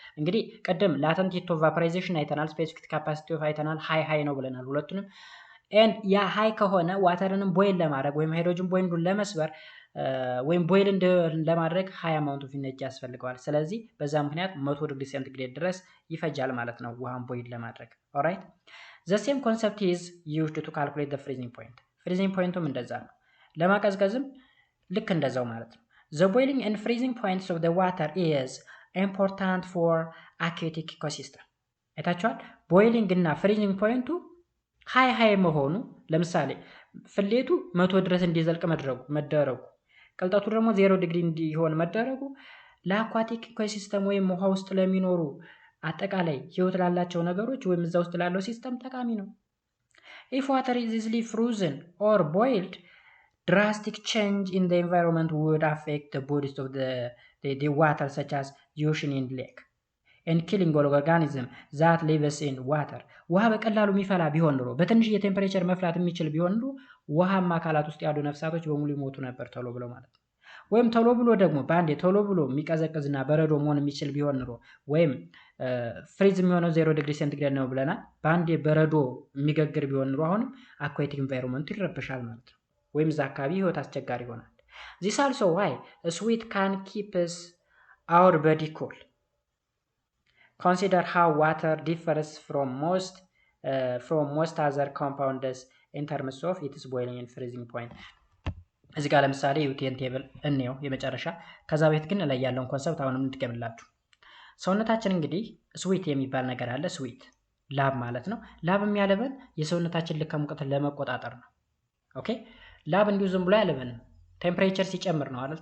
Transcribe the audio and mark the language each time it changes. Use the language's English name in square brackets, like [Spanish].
[Amharic] እንግዲህ ቀደም latent heat of vaporization አይተናል፣ specific capacity of አይተናል፣ high ነው ብለናል ሁለቱንም። and ያ high ከሆነ ዋተርንም ቦይል ለማድረግ ወይም ሃይድሮጅን ቦይንዱን ለመስበር ወይም ቦይል ለማድረግ [English] high amount of energy [Amharic] ያስፈልገዋል። ስለዚህ በዛ ምክንያት 100 ዲግሪ ሴንቲግሬድ ድረስ ይፈጃል ማለት ነው ውሃን ቦይል ለማድረግ። ኦልራይት [English] the same concept is used to calculate the freezing point. [Amharic] freezing pointም እንደዛ ነው። ለማቀዝቀዝም ልክ እንደዛው ማለት ነው። [English] the boiling and freezing points of the water is important for aquatic ecosystem. [Amharic] አይታችኋል? ቦይሊንግ እና ፍሪዚንግ ፖይንቱ ሃይ መሆኑ ለምሳሌ ፍሌቱ 100 ድረስ እንዲዘልቅ መደረጉ ቅልጠቱ ደግሞ 0 ዲግሪ እንዲሆን መደረጉ ለአኳቲክ ኢኮሲስተም ወይም ውሃ ውስጥ ለሚኖሩ አጠቃላይ ህይወት ላላቸው ነገሮች ወይም እዛ ውስጥ ላለው ሲስተም ጠቃሚ ነው። [English] if water is easily frozen or boiled, drastic change in the environment would affect the bodies of the water such as the ocean and lake and killing all organism that lives in water. [Amharic] ውሃ በቀላሉ የሚፈላ ቢሆን ኖሮ በትንሽ የቴምፕሬቸር መፍላት የሚችል ቢሆን ኖሮ ውሃማ አካላት ውስጥ ያሉ ነፍሳቶች በሙሉ ይሞቱ ነበር ቶሎ ብሎ ማለት ነው። ወይም ቶሎ ብሎ ደግሞ ባንዴ ቶሎ ብሎ የሚቀዘቅዝና በረዶ መሆን የሚችል ቢሆን ኖሮ ወይም ፍሪዝ የሚሆነው 0 ዲግሪ ሴንቲግሬድ ነው ብለናል። ባንዴ በረዶ የሚገግር ቢሆን ኖሮ አሁንም አኳቲክ ኢንቫይሮንመንቱ ይረበሻል ማለት ነው። ወይም እዛ አካባቢ ህይወት አስቸጋሪ ይሆናል። [English] this also why a sweet can keep us our body cool. Consider how water differs from most other compounds in terms of its boiling and freezing point. [Amharic] እዚህ ጋር ለምሳሌ ዩቲኤን ቴብል እንየው የመጨረሻ። ከዛ ቤት ግን ላይ ያለውን ኮንሰፕት አሁንም እንድገምላችሁ። ሰውነታችን እንግዲህ ስዊት የሚባል ነገር አለ። ስዊት ላብ ማለት ነው። ላብ የሚያለበን የሰውነታችን ልክ ሙቀት ለመቆጣጠር ነው። ኦኬ ላብ እንዲሁ ዝም ብሎ ያለበንም ቴምፕሬቸር ሲጨምር ነው አይደል?